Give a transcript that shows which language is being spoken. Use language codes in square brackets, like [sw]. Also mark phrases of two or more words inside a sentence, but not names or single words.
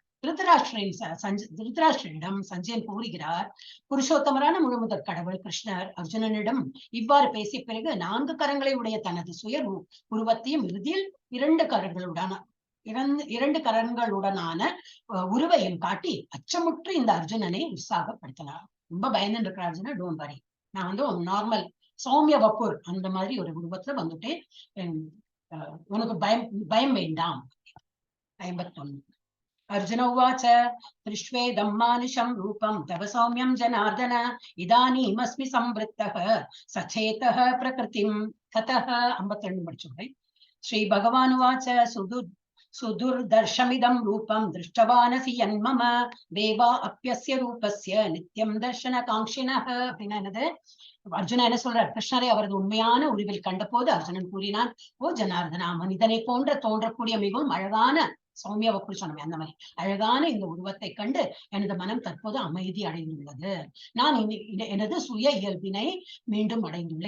[ta] திருதராஷ்டிரனிடம் சஞ்சயன் கூறுகிறார், புருஷோத்தமரான முழுமுதற் கடவுள் கிருஷ்ணர் அர்ஜுனனிடம் இவ்வாறு பேசிய பிறகு 4 கரங்களை உடைய தனது சுய உருவத்தையும் இறுதியில் 2 கரங்களுடனான உருவையும் காட்டி அச்சமுற்று இந்த அர்ஜுனனை உற்சாகப்படுத்தினார். ரொம்ப பயந்து இருக்கிற அர்ஜுனன், [en] don't worry, [ta] நான் வந்து நார்மல் சௌமிய வப்பூர் அந்த மாதிரி ஒரு உருவத்துல வந்துட்டு உனக்கு பயம் வேண்டாம். [sa] 51 अर्जुन उवाच दृष्ट्वेदं मानुषं रूपं तव सौम्यं जनार्दन इदानीमस्मि संवृत्तः सचेतः प्रकृतिं ततः. [ta] 52 படிச்சுக்கிறேன். [sa] श्री भगवान उवाच सुदुर्दर्शमिदं रूपं दृष्टवानसि यन्मम देवा अप्यस्य रूपस्य नित्यं दर्शनकाङ्क्षिणः. [ta] அப்படின்னா என்னது, அர்ஜுனா என்ன சொல்றார், கிருஷ்ணரை அவரது உண்மையான உருவில் கண்ட போது அர்ஜுனன் கூறினான், ஓ ஜனார்தனா, மனிதனை போன்ற தோன்றக்கூடிய மிகவும் அழகான சௌமிய வப்புர் சொன்னமே அந்த மாதிரி அழகான இந்த உருவத்தை கண்டு எனது மனம் தற்போது அமைதி அடைந்துள்ளது. நான் எனது சுய இயல்பினை மீண்டும் அடைந்துள்ளேன்.